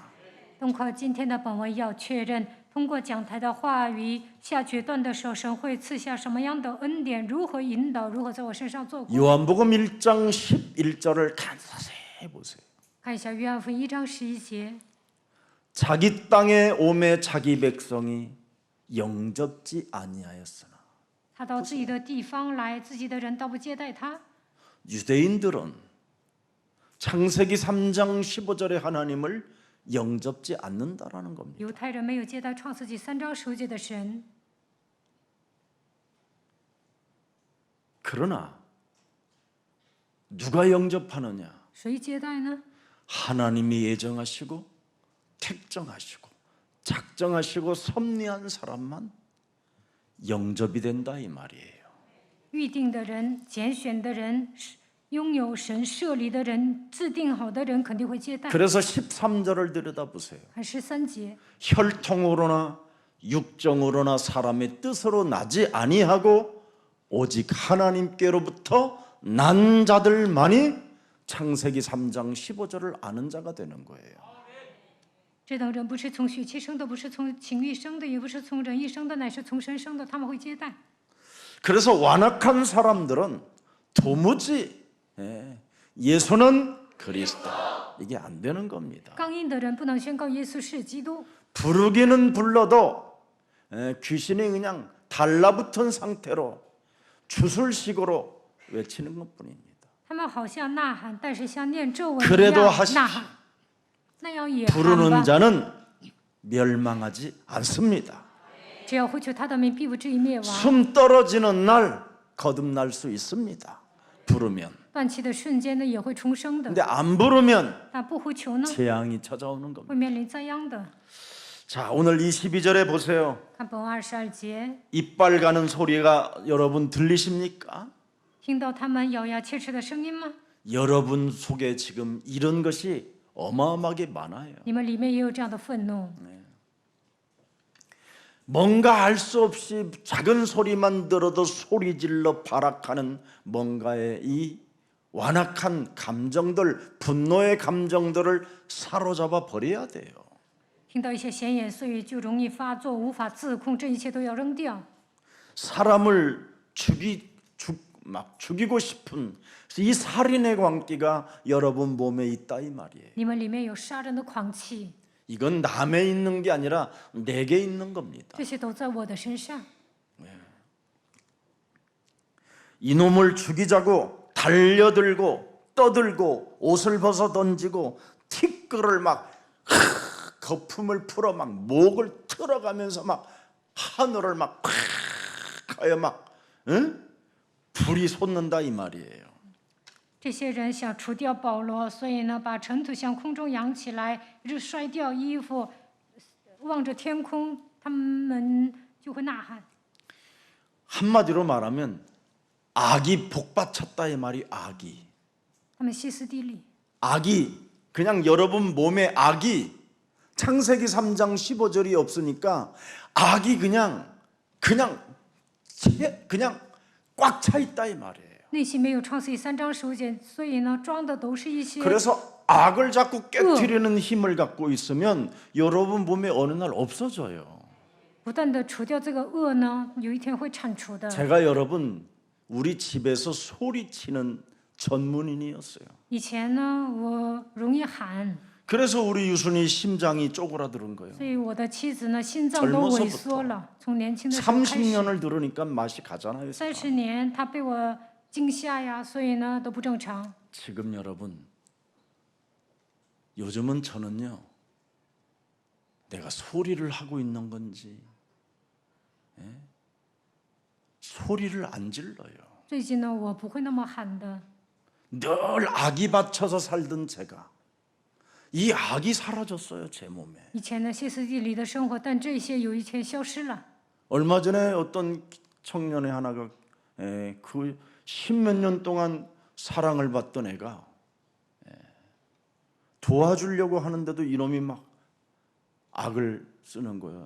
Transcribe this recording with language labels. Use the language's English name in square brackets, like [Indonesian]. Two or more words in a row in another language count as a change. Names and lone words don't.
[Chinese] 通过今天的本文要确认，通过讲台的话语下决断的时候，神会赐下什么样的恩典，如何引导，如何在我身上做工。 [Korean] 요한복음 1장 11절을 자세히 보세요. [Chinese] 看一下约翰福音1章11节。 [Korean] 자기 땅에 오매 자기 백성이 영접지 아니하였으나 [Chinese] 他到自己的地方来，自己的人倒不接待他。 [Korean] 유대인들은 창세기 3장 15절의 하나님을 영접지 않는다라는 겁니다. [Chinese] 犹太人没有接待创世纪3章15节的神， [Korean] 그러나 누가 영접하느냐? [Chinese] 谁接待呢？ [Korean] 하나님이 예정하시고 택정하시고 작정하시고 섭리한 사람만 영접이 된다 이 말이에요. [Chinese] 预定的人、拣选的人、拥有神设立的人、制定好的人，肯定会接待。 [Korean] 그래서 13절을 들여다보세요. [Chinese] 看13节， [Korean] 혈통으로나 육정으로나 사람의 뜻으로 나지 아니하고 오직 하나님께로부터 난 자들만이 창세기 3장 15절을 아는 자가 되는 거예요. [Chinese] 这等人不是从血气生的，不是从情欲生的，也不是从人意生的，乃是从神生的，他们会接待。 [Korean] 그래서 완악한 사람들은 도무지 예수는 그리스도 이게 안 되는 겁니다. [Chinese] 刚硬的人不能宣告耶稣是基督， [Korean] 부르기는 불러도 귀신이 그냥 달라붙은 상태로 주술식으로 외치는 것뿐입니다. [Chinese] 他们好像呐喊，但是像念咒文一 [Korean] 그래도 [Chinese] 样 [Korean] 하십시오. [Chinese] 呐喊，那样也喊 [Korean] 부르는 [Chinese] 吧。 [Korean] 자는 멸망하지 않습니다. [Chinese] 只要呼求他的名，必不至于灭亡。 [Korean] 숨 떨어지는 날 거듭날 수 있습니다. 부르면. [Chinese] 断气的瞬间呢，也会重生的。 [Korean] 근데 안 부르면 [Chinese] 但不呼求呢， [Korean] 재앙이 찾아오는 겁니다. [Chinese] 会面临灾殃的。 [Korean] 자, 오늘 22절에 보세요. [Chinese] 看本22节， [Korean] 이빨 가는 소리가 여러분 들리십니까? [Chinese] 听到他们咬牙切齿的声音吗？ [Korean] 여러분 속에 지금 이런 것이 어마어마하게 많아요. [Chinese] 你们里面也有这样的愤怒， [Korean] 뭔가 알 수 없이 작은 소리만 들어도 소리질러 발악하는 뭔가의 이 완악한 감정들, 분노의 감정들을 사로잡아 버려야 돼요. [Chinese] 听到一些闲言碎语就容易发作，无法自控，这一切都要扔掉。 [Korean] 사람을 막 죽이고 싶은 이 살인의 광기가 여러분 몸에 있다 이 말이에요. [Chinese] 你们里面有杀人的狂气， [Korean] 이건 남에 있는 게 아니라 내게 있는 겁니다. [Chinese] 这些都在我的身上。 [Korean] 이놈을 죽이자고 달려들고 떠들고 옷을 벗어 던지고 티끌을 막 거품을 풀어 막 목을 틀어가면서 막 하늘을 막 하여 막 불이 솟는다 이 말이에요. [Chinese] 这些人想除掉保罗，所以呢，把尘土向空中扬起来，摔掉衣服，望着天空，他们就会呐喊。 [Korean] 한마디로 말하면 악이 복받쳤다 이 말이 악이. [Chinese] 他们歇斯底里， [Korean] 악이 그냥 여러분 몸에 악이 창세기 3장 15절이 없으니까 악이 그냥 꽉 차 있다 이 말이에요. [Chinese] 内心没有创世记3章15节，所以呢，装的都是一些 [Korean] 그래서 악을 자꾸 깨트리는 힘을 갖고 있으면 여러분 몸에 어느 날 없어져요. [Chinese] 不断的除掉这个恶呢，有一天会铲除的。 [Korean] 제가 여러분 우리 집에서 소리치는 전문인이었어요. [Chinese] 以前呢，我容易喊， 그래서 우리 유순이 심장이 쪼그라드는 거예요. 所以我的妻子呢，心脏都萎缩了。从年轻的时候开始， [Korean] 30년을 들으니까 맛이 가잖아요. [Chinese] 30 年，她被我惊吓呀，所以呢都不正常。 [Korean] 지금 여러분 요즘은 저는요 내가 소리를 하고 있는 건지 소리를 안 질러요. [Chinese] 最近呢，我不会那么喊的。 [Korean] 늘 악이 받쳐서 살던 제가 이 악이 사라졌어요 제 몸에. [Chinese] 以前呢，歇斯底里的生活，但这些有一天消失了。 [Korean] 얼마 전에 어떤 청년의 하나가 그 십몇 년 동안 사랑을 받던 애가 도와주려고 하는데도 이놈이 막 악을 쓰는 거예요.